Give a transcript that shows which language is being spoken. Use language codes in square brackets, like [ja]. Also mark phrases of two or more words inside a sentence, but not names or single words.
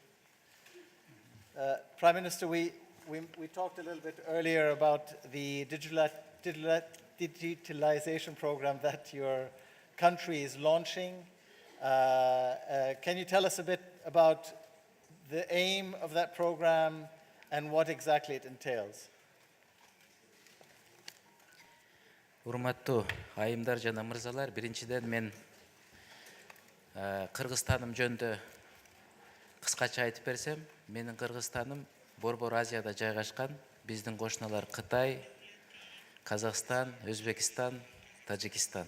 [en] Prime Minister, we talked a little bit earlier about the digitalization program that your country is launching. Can you tell us a bit about the aim of that program and what exactly it entails? [ky] Урматтуу айымдар жана мырзалар, биринчиден мен Кыргызстаным жөнүндө кыскача айтып берсем, менин Кыргызстаным Борбор Азияда жайгашкан, биздин кошуналар Кытай, Казакстан, Өзбекстан, Тажикстан.